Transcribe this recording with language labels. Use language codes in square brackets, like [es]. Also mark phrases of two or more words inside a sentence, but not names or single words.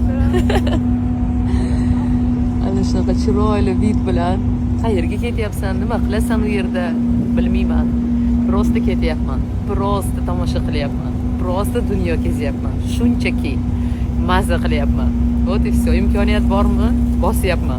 [uz] Ana shunaqa chiroyli vid bilan qayerga ketyapsan, nima qilasan u yerda bilmayman. Prosta ketyapman. Prosta tomosha qilyapman. просто dunyo kezyapman. Shunchaki mazza qilyapman. [ru] Вот и все. [uz] Imkoniyat bormi? Bosyapman.